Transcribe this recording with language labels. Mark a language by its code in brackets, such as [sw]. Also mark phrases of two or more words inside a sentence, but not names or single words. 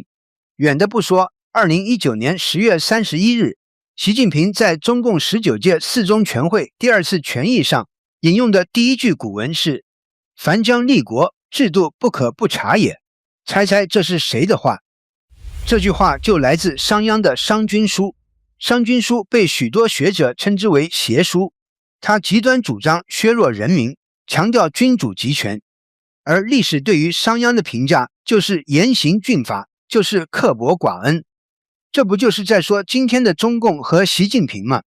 [zh] 遠的不說，2019年10月31日，習近平在中共19屆四中全會第二次全議上引用的第一句古文是“凡將立國，制度不可不察也”。猜猜這是誰的話？這句話就來自商鞅的《商君書》。《商君書》被許多學者稱之為邪書，他極端主張削弱人民，強調君主集權，而歷史對於商鞅的評價就是嚴刑峻法，就是刻薄寡恩。這不就是在說今天的中共和習近平嗎？